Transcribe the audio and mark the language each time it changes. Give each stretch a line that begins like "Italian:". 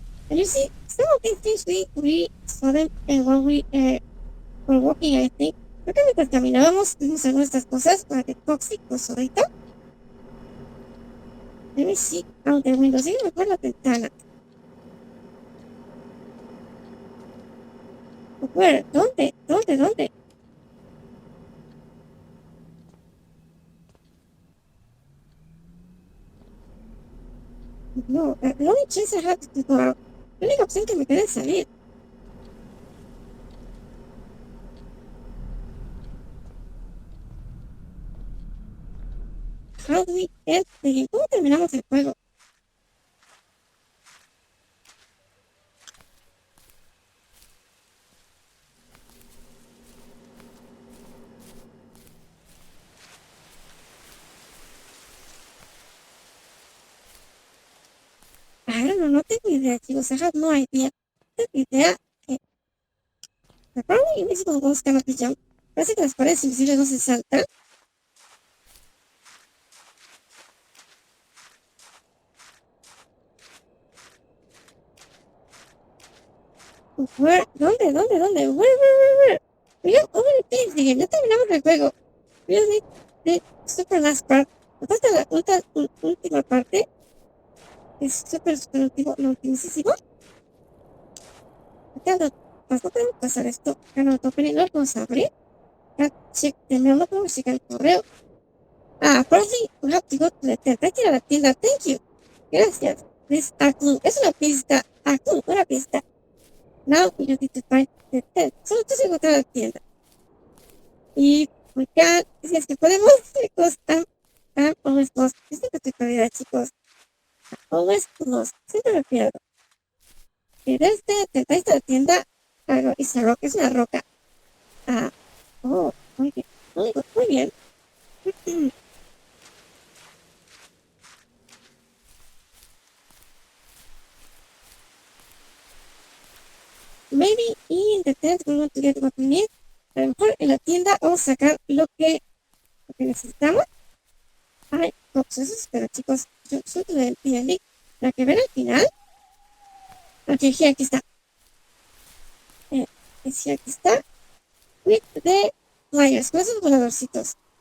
English: And you see, some of these things we saw them when we were walking, I think.
Spanish: Creo que mientras caminábamos vimos algunas de estas cosas para que tóxicos ahorita.
English: Let me see out the window.
Spanish: Sí, mejor la ventana.
English: Where?
Spanish: ¿Dónde?
English: No, the only chance I have to go out.
Spanish: La única opción que me queda es salir.
English: How do we end the game?
Spanish: ¿Cómo terminamos el juego?
English: I don't know,
Spanish: no tengo idea, chicos.
English: I have no idea.
Spanish: No tengo idea.
English: The probably invisible walls cannot be jumped.
Spanish: Parece que las paredes invisibles no se saltan. ¿Dónde?
English: Where? We are over the things again.
Spanish: Ya terminamos el juego.
English: Really? The super last part.
Spanish: Me falta la última parte. Es super último, lo ultimísimo. No tengo que pasar esto. No vamos a abrir.
English: Check the mail.
Spanish: No podemos checar el correo.
English: Apparently we have to go to the tent.
Spanish: Hay que ir a la tienda.
English: Thank you.
Spanish: Gracias.
English: This Akun.
Spanish: Es una pista. Akun, una pista.
English: Now we just need to find the tent.
Spanish: Solo tienes que encontrar la tienda. Y acá, si es que podemos, chicos,
English: I'm always lost.
Spanish: Es que estoy perdida, chicos.
English: Always lost.
Spanish: Siempre me pierdo. Y de esta tienda, es una roca. Muy bien. Muy bien.
English: Maybe in the tent we want to get what we need.
Spanish: A lo mejor en la tienda vamos a sacar lo que necesitamos. Hay boxes, pero chicos, yo soy del D&D. La que ven al final. Aquí está. Aquí está.
English: With the flyers,
Spanish: con esos voladorcitos.